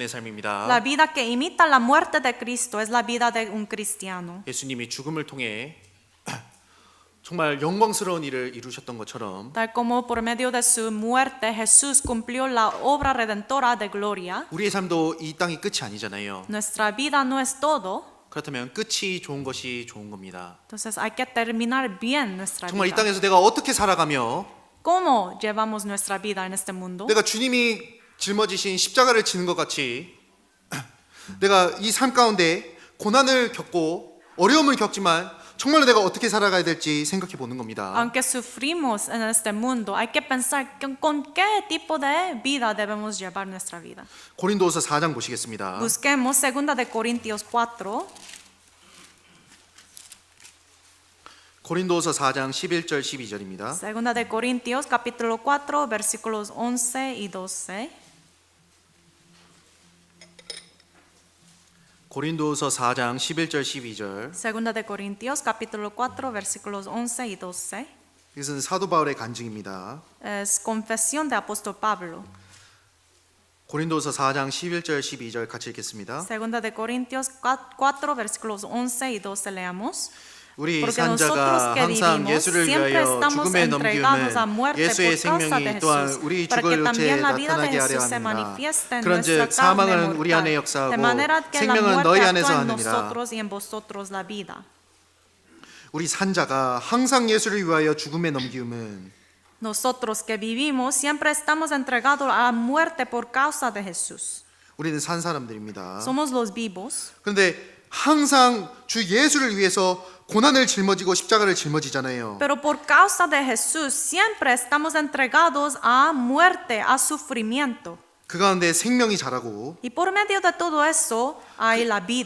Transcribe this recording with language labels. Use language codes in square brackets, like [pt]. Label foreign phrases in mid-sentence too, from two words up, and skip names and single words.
[es] La [ko] 삶입니다. [es] vida que imita la muerte de Cristo es la vida de un cristiano. [ko] 예수님이 죽음을 통해 정말 영광스러운 일을 이루셨던 것처럼 [es] Tal como por medio de su muerte Jesús cumplió la obra redentora de gloria, [ko] 우리의 삶도 이 땅이 끝이 아니잖아요. [es] nuestra vida no es todo. [ko] 그렇다면 끝이 좋은 것이 좋은 겁니다. [es] Entonces hay que terminar bien nuestra [ko] 정말 이 [es] vida. [ko] 땅에서 내가 어떻게 살아가며 [es] ¿Cómo llevamos nuestra vida en este mundo? [ko] 내가 주님이 짊어지신 십자가를 지는 것 같이 내가 이 삶 가운데 고난을 겪고 어려움을 겪지만 정말로 내가 어떻게 살아가야 될지 생각해 보는 겁니다. [es] Aunque sufrimos en este mundo, hay que pensar con qué tipo de vida debemos llevar nuestra vida. [ko] 고린도후서 4장 보시겠습니다. [es] Busquemos 2 de Corintios 4, [ko] 고린도후서 4장 11절 12절입니다. [es] 2 de Corintios capítulo 4, versículos 11 y 12. [ko] 고린도후서 4장 11절 12절. [es] 2 de Corintios capítulo 4, versículos 11 y 12. [ko] 이것은 사도 바울의 간증입니다. [es] Es confesión de apóstol Pablo. [ko] 고린도후서 4장 11절 12절 같이 읽겠습니다. [es] 2 de Corintios 4, versículos 11 y 12 leamos. [ko] 우리 [es] Porque [ko] 산자가 [es] nosotros que [ko] 항상 [es] vivimos [ko] 예수를 [es] siempre [ko] 위하여 [es] estamos [ko] 죽음에 [es] entregados a [ko] 넘기우는 [es] muerte [ko] 예수의 [es] por causa de [ko] 생명이 또한 [es] Jesús, [ko] 우리 [es] para que [ko] 죽을 [es] también [ko] 육체에 [es] la vida de [ko] 나타나게 하려 [es] Jesús se [ko] 합니다. [es] manifieste en [ko] 그런즉 [es] nuestra carne [ko] 사망은 우리 안에 [es] mortal, [ko] 역사하고 [es] de manera que la [ko] 생명은 [es] muerte [ko] 너희 [es] actúa [ko] 안에서 [es] en [ko] 하느니라. [es] nosotros y en vosotros la vida. [ko] 우리 산자가 항상 예수를 위하여 죽음에 넘기우는 [es] Nosotros que vivimos siempre estamos entregados a la muerte por causa de Jesús. [ko] 우리는 산 사람들입니다. [es] Somos los vivos. [ko] 그런데 항상 주 예수를 위해서 고난을 짊어지고 십자가를 짊어지잖아요. [es] Pero por causa de Jesús siempre estamos entregados a muerte, a sufrimiento. [ko] 그 가운데 생명이 자라고 [es] Y por medio de todo eso hay la vida.